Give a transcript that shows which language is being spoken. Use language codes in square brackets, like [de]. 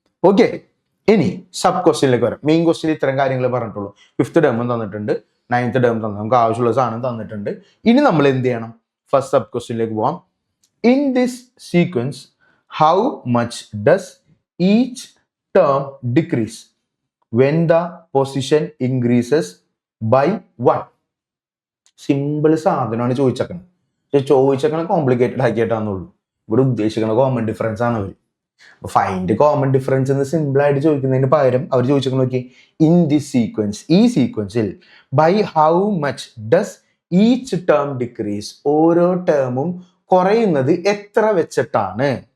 [ml] Okay, ഇനി sub ക്വസ്റ്റ്യനിലേക്ക് വരാം. മെയിൻ ക്വസ്റ്റ്യനിൽ ഇത്തരം കാര്യങ്ങൾ പറഞ്ഞിട്ടുള്ളൂ. ഫിഫ്ത്ത് ടേം തന്നിട്ടുണ്ട്, 9th ടേം തന്നു, നമുക്ക് ആവശ്യമുള്ള സാധനം തന്നിട്ടുണ്ട്. ഇനി നമ്മൾ എന്ത് ചെയ്യണം, ഫസ്റ്റ് സബ് ക്വസ്റ്റ്യനിലേക്ക് പോവാം. [en] In this sequence, how much does each term decrease when the position increases by 1? [ml] Simple സാധനമാണ് ചോദിച്ചേക്കണം. ചോദിച്ചേക്കണം കോംപ്ലിക്കേറ്റഡ് ആക്കിയിട്ടാന്നുള്ളൂ. ഇവിടെ ഉദ്ദേശിക്കുന്ന കോമൺ ഡിഫറൻസ് ആണ് അവർ. [en] find common difference [ml] എന്ന് സിമ്പിൾ ആയിട്ട് ചോദിക്കുന്നതിന് പകരം അവർ ചോദിച്ചേക്കണം, നോക്കി, [en] in this sequence, [ml] ഈ സീക്വൻസിൽ [en] by how much does each term decrease, [ml] ഓരോ ടേമും കുറയുന്നത് എത്ര വെച്ചിട്ടാണ്.